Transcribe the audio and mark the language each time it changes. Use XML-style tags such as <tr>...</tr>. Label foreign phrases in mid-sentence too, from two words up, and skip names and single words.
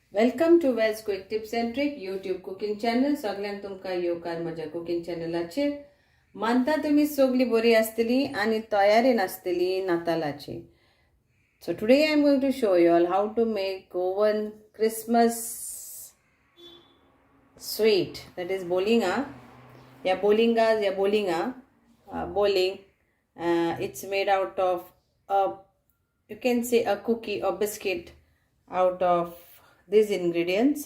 <en>Welcome to Wells quick tips and trick YouTube cooking channel.</en> <kok>सगळ्यांक तुमकां येवकार म्हज्या</kok> <en>cooking channelacher.</en> <kok>मानता तुमी सगळीं बरी आसतली आनी तयारेन आसतली नातालाची.</kok> <en>So today I am going to show you all how to make Goan Christmas sweet, that is bolinga. Bolinga, bowling. It's made out of you can say a cookie or biscuit out of these ingredients.</en>